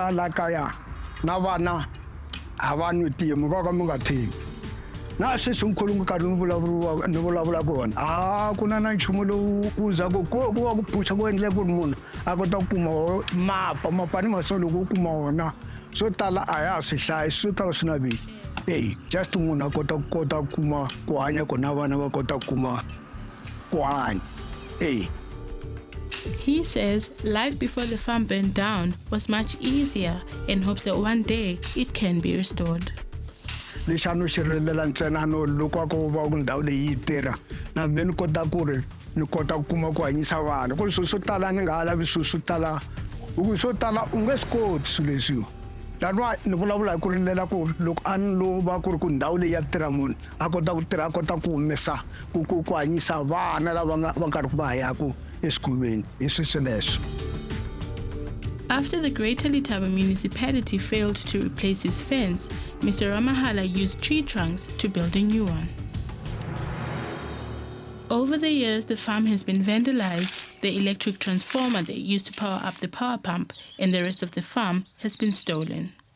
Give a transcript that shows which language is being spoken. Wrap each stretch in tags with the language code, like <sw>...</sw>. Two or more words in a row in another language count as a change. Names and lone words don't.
<ts>hala kaya na vana a va nwi tiye mi va ka mi nga thengi na sweswi nkhulungu karhi ni vulavula kona a ku na nchumu lowu wu zaku ku va ku phuxa ku endle ku ri munhu a kota ku kuma mapa ni maso loko u kuma wona swo tala a ya swi hlayi swo tala swi navi just munhu a kota ku kuma ku hanya ku na vana va kota ku kuma ku hanya</ts> <en>He says life before the farm burned down was much easier and hopes that one day it can be restored.</en> <ts>Lexi a no xirhelela ntsena no loko ko va ku ndhawu leyi yi tirha na me ni kota ku ri ni kota ku kuma ku hanyisa vana ku ri swilo swo tala ni nga ha lavi swilo swo tala swo tala u nge swi koti swilo leswiwa laniwa ni vulavula hi ku rilela ku loko a ni lova ku ri ku ndhawu leyi ya tirha munhu a kota ku tirha a kota ku humesa ku hanyisa vana lava va karhi ku va hayaku eswikolweni hi sweswo leswo.</ts> <en>After the Greater Letaba municipality failed to replace his fence, Mr. Ramahala used tree trunks to build a new one. Over the years, the farm has been vandalized, the electric transformer they used to power up the power pump and the rest of the farm has been stolen.</en>